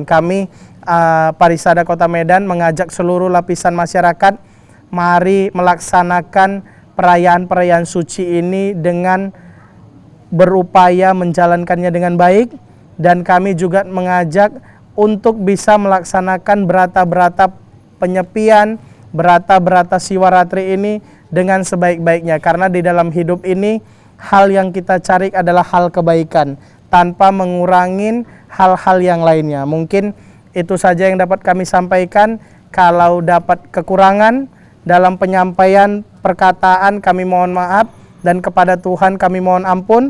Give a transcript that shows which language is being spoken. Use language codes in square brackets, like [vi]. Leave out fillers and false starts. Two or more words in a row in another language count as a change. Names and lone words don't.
[id] Kami Parisada Kota Medan mengajak seluruh lapisan masyarakat, mari melaksanakan perayaan-perayaan suci ini dengan berupaya menjalankannya dengan baik, dan kami juga mengajak untuk bisa melaksanakan berata-berata penyepian, berata-berata Siwaratri ini dengan sebaik-baiknya, karena di dalam hidup ini hal yang kita cari adalah hal kebaikan tanpa mengurangi hal-hal yang lainnya. Mungkin itu saja yang dapat kami sampaikan. Kalau dapat kekurangan dalam penyampaian perkataan, kami mohon maaf, dan kepada Tuhan kami mohon ampun.